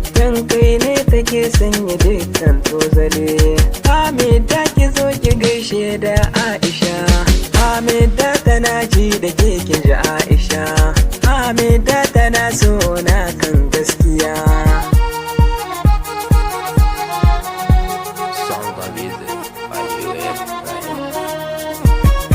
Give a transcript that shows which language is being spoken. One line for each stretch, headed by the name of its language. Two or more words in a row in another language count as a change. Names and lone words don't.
Hausa: Dan kai ne take sanya dukkan tozali. Hamida ki zo ki gaishe da Aisha. Hamida tana ji da ke kin ji Aisha. Hamida tana so na kan gaskiya.
English: Sound of music by U F Ibrahim.